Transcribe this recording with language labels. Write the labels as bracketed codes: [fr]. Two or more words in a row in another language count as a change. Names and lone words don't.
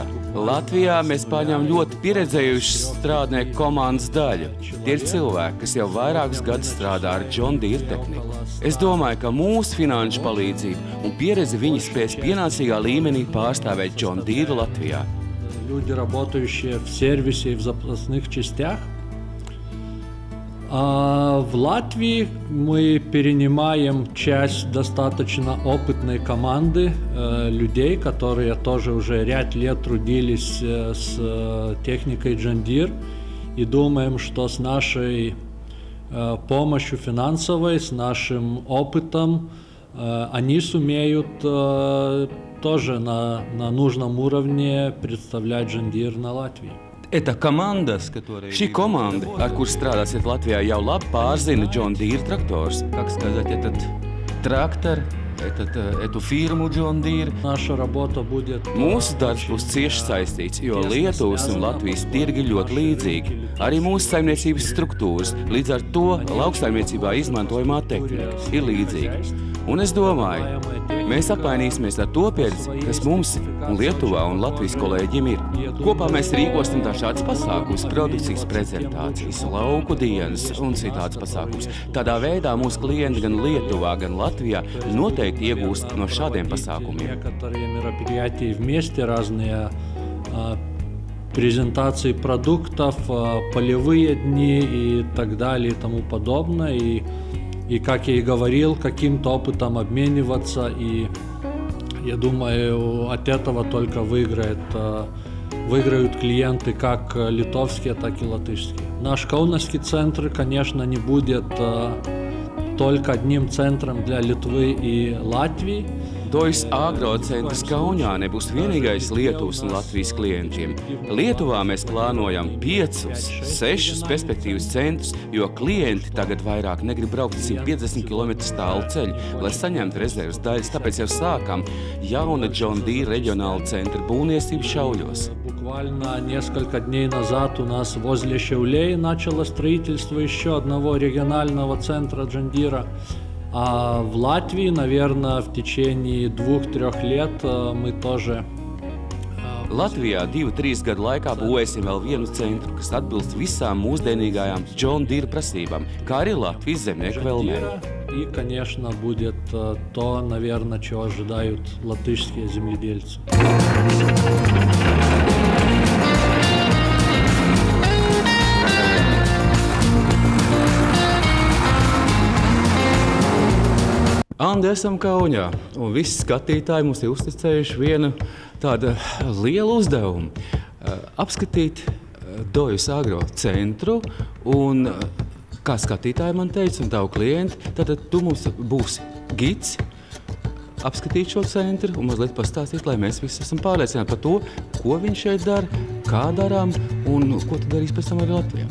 [lv] Latvijā mēs pārņēmām ļoti pieredzējušas strādnieku komandas daļu. Tie ir cilvēki, kas jau vairākus gadus strādā ar John Deere tehniku. Es domāju, ka mūsu finanšu palīdzība un pieredze viņi spēs pienācīgā līmenī pārstāvēt John Deere Latvijā. [ru] Люди, работающие в сервисе и в запасных частях. А в Латвии мы перенимаем часть достаточно опытной команды людей, которые тоже уже ряд лет трудились с техникой John Deere, и думаем, что с нашей помощью финансовой, с нашим опытом они сумеют тоже на нужном уровне представлять John Deere на Латвии. [lv] Šī komanda, ar kur strādāsiet Latvijā, jau labi pārzina John Deere traktors. [ru] Трактор, эту фирму John Deere. [lv] Mūsu darbs būs cieši saistīts, jo Lietuvas un Latvijas tirgi ļoti līdzīgi. Arī mūsu saimniecības struktūras, līdz ar to lauksaimniecībā izmantojamā tehnika ir līdzīga. Un es domāju, mēs apmainīsimies ar to pieredzi, kas mums un Lietuvā un Latvijas kolēģiem ir. Kopā mēs rīkosim dažādas pasākumus, produkcijas prezentācijas, lauku dienas un citādas pasākumus. Tādā veidā mūsu klienti gan Lietuvā, gan Latvijā noteikti iegūst no šādiem pasākumiem. [ru] Презентации продуктов, полевые дни и так далее и тому подобное. И как я и говорил, каким-то опытом обмениваться. И я думаю, от этого только выиграют клиенты как литовские, так и латышские. Наш каунасский центр, конечно, не будет только одним центром для Литвы и Латвии. [lv] Dojus agrocentrs Kaunijā nebūs vienīgais Lietuvas un Latvijas klientiem. Lietuvā mēs plānojam 5, 6 perspektīvas centrus, jo klienti tagad vairāk negrib braukt 150 km tālu ceļu, lai saņemtu rezerves daļas, tāpēc jau sākam jauna John Deere reģionāla centra būvniecību Šauļos. [ru] Буквально несколько дней назад у нас возле Šiauliai начало строительство еще одного регионального центра John Deere. А в Латвии, наверное, в течение 2-3 лет мы тоже... [lv] Latvijā 2-3 gadu laikā būvēsim vēl vienu centru, kas atbilst visām mūsdienīgajām John Deere prasībām, kā arī Latvijas zemnieku vēlmēm. [ru] И, конечно, будет то, наверное, чего ожидают латышские земледельцы. [lv] Andi, esam Kaunijā, un visi skatītāji mums ir uzticējuši vienu tādu lielu uzdevumu – apskatīt Dojus agro centru, un kā skatītāji man teica un tavu klienti, tad tu mums būsi gids, apskatīt šo centru un mazliet pastāstīt, lai mēs visi esam pārliecināti par to, ko viņš šeit dara, kā darām un ko tu darīs pēc tam arī Latvijā.